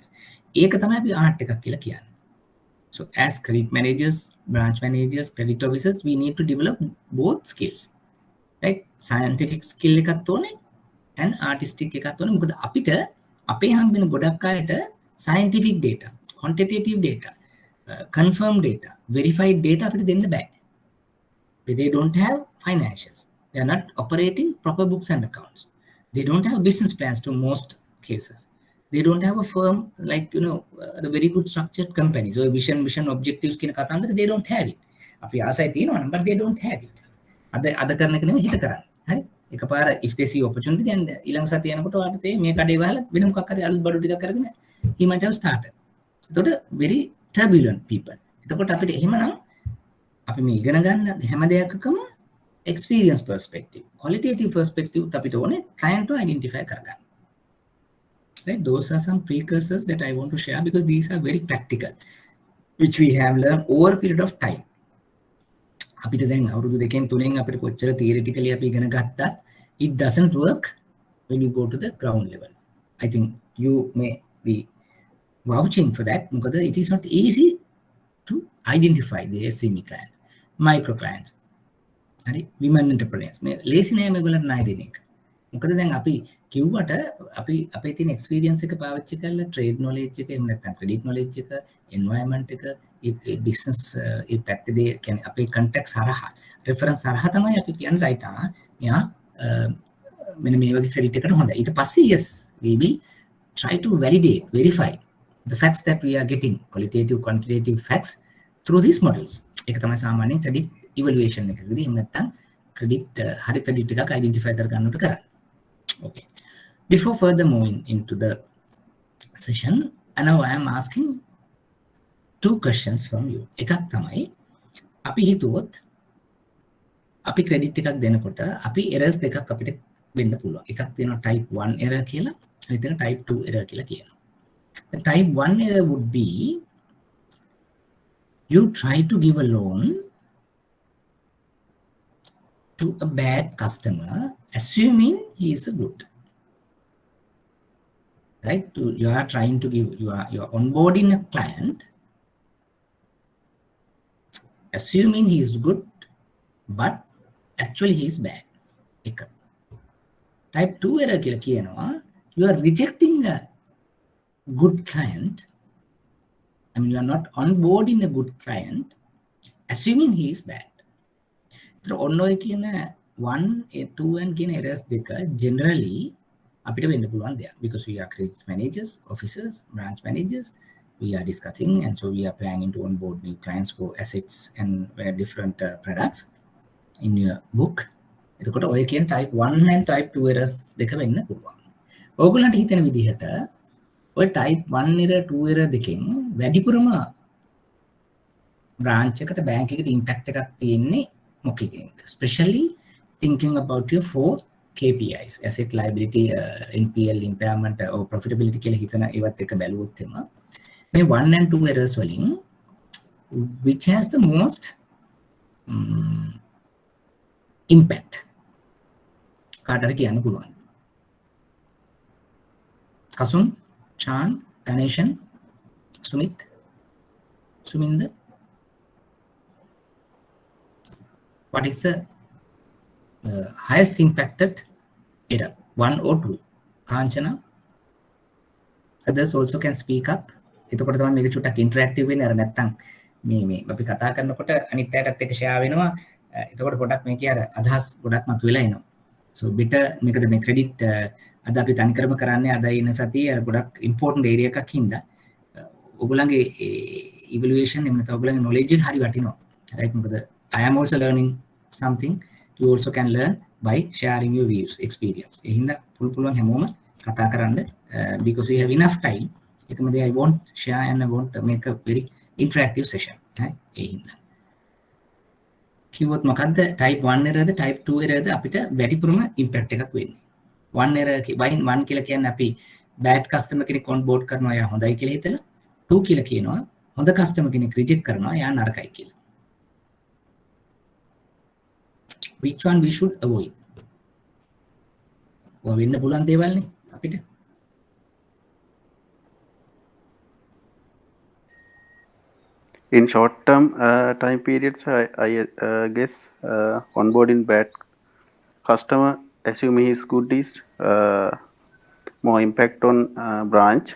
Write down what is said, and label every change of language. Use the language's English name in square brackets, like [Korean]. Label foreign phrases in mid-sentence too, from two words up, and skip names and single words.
[Sinhala] ඒක තමයි අපි art එකක් කියලා කියන්නේ. [English] So as credit managers, branch managers, credit officers, we need to develop both skills. Right? Scientific skill [Sinhala] එකත් ඕනේ [English] and artistic [Sinhala] එකත් ඕනේ. මොකද අපිට අපේ හම්බෙන ගොඩක් අයට [English] scientific data, quantitative data, confirmed data, verified data [Sinhala] අපිට දෙන්න බෑ. [English] They don't have financials. They are not operating proper books and accounts. They don't have business plans to most cases. They don't have a firm like, you know, the very good structured companies or vision objectives [Sinhala] කියන කතාන්දර [English] they don't have it. [Sinhala] අපි ආසයි තියෙනවා නම් [English] but they don't have it. [Sinhala] අද කරන එක නෙමෙයි හිත කරන්නේ. හරි? එකපාර [English] if they see opportunity then [Sinhala] ඊළඟ සතිය යනකොට ඔයාලට මේ කඩේ වහලා වෙන මොකක් හරි අලුත් බඩු ටිකක් කරගෙන [English] he might have started. එතකොට very turbulent people. [Sinhala] එතකොට අපිට එහෙමනම් අපි මේ ඉගෙන ගන්න හැම දෙයකම [English] experience perspective, qualitative perspective [Sinhala] අපිට ඕනේ [English] client identify [Sinhala] කරගන්න. [English] Right? Those are some precursors that I want to share because these are very practical, which we have learned over a period of time. [Sinhala] අපිට දැන් අවුරුදු දෙකෙන් තුනෙන් අපිට කොච්චර theoretically අපි ඉගෙන ගත්තත් [English] it doesn't work when you go to the ground level. I think you may be vouching for that because it is not easy to identify the SME clients, micro clients, හරි women entrepreneurs. [Sinhala] මේ ලේසි නෑ මේගොල්ලන්ට ණය දෙන එක. මොකද දැන් අපි කිව්වට අපි අපේ තියෙන experience එක පාවිච්චි කරලා [English] trade knowledge [Sinhala] එක එහෙම නැත්නම් [English] credit knowledge [Sinhala] එක environment එක ඒ business ඒ පැත්තේ කියන්නේ අපේ context හරහා reference හරහා තමයි අපි කියන්නේ right මෙයා මෙන්න මේ වගේ credit එකට හොඳයි. ඊට පස්සේ [English] yes we will try to validate verify the facts that we are getting, qualitative quantitative facts through these models. [Sinhala] ඒක තමයි සාමාන්‍යයෙන් [English] credit evaluation [Sinhala] එකකදී එහෙම නැත්නම් credit හරි credit එකක් identify කර ගන්නට කරන්නේ. [English] Okay. Before further moving into the session, and now I am asking two questions from you. [Sinhala] එකක් තමයි අපි හිතුවොත් අපි credit එකක් දෙනකොට අපි errors දෙකක් අපිට වෙන්න පුළුවන්. එකක් තියෙනවා [English] type 1 error [Sinhala] කියලා, අනිත් එක [English] type 2 error [Sinhala] කියලා කියනවා. [English] The type 1 error would be you try to give a loan to a bad customer assuming he is a good, right? You are trying to give, you are onboarding a client assuming he is good but actually he is bad. Type 2 error [Sinhala] කියලා කියනවා [English] you are rejecting a good client. I mean you are not onboarding a good client assuming he is bad. [Sinhala] ඔන්න ඔය කියන 1, 2 and කියන errors දෙක generally අපිට වෙන්න පුළුවන් දෙයක් [English] because we are credit managers, officers, branch managers, we are discussing and so we are planning to onboard new clients for assets and different products in your book. [Sinhala] එතකොට ඔය කියන [English] type 1 and type 2 errors [Sinhala] දෙක වෙන්න පුළුවන්. ඕගොල්ලන්ට හිතෙන විදිහට ඔය [English] type 1 error 2 error [Sinhala] දෙකෙන් වැඩිපුරම branch එකට bank එකට impact එකක් තියෙන්නේ මොකකින්ද? [English] Especially thinking about your 4 KPIs, asset, liability, NPL, impairment or profitability [Sinhala] කියලා හිතන ඒවත් එක බැලුවොත් එම මේ [English] 1 and 2 errors වලින් which has the most impact [Sinhala] කාටද කියන්න පුළුවන්? කසුන්, චාන්, ගණේෂන්, සුමිත්, සුමින්ද, [English] what is the highest impacted error, 1 or 2? Kanchana, others also can speak up. [Sinhala] එතකොට තමයි මේක චුට්ටක් ඉන්ටරැක්ටිව් වෙන්නේ. අර නැත්තම් මේ අපි කතා කරනකොට අනිත් අයටත් එක්ක ෂෙයා වෙනවා. එතකොට පොඩක් මේකේ අර අදහස් ගොඩක් මතුවෙලා එනවා. [English] so better [Sinhala] මේකද මේ ක්‍රෙඩිට් අද අපි තනිකරම කරන්නේ අද ඉන්න සතියේ අර ගොඩක් [English] important area [Sinhala] එකක් හින්දා ඔයගොල්ලන්ගේ evaluation එහෙම නැත්නම් ඔයගොල්ලන්ගේ knowledge එක හරි වටිනවා. right? මොකද [English] I am also learning something. You also can learn by sharing your views, experience. Because we have enough time. I won't share and I won't make a very interactive session. [Sinhala] කිව්වොත් මොකද්ද [English] type 1 errorද type 2 errorද [Sinhala] අපිට වැඩිපුරම impact එකක් වෙන්නේ. 1 error 1 කියලා කියන්නේ අපි [English] bad customer [Sinhala] කෙනෙක් [English] on board [Sinhala] කරනවා එයා හොඳයි කියලා හිතලා 2 කියලා කියනවා හොඳ customer කෙනෙක් reject කරනවා එයා නරකයි කියලා. [English] Which one we should avoid? [Sinhala] ඔය වෙන්න පුළුවන් දේවල්නේ අපිට. [English] In short-term time periods, I guess onboarding bad customer, assuming he is good, is more impact on branch.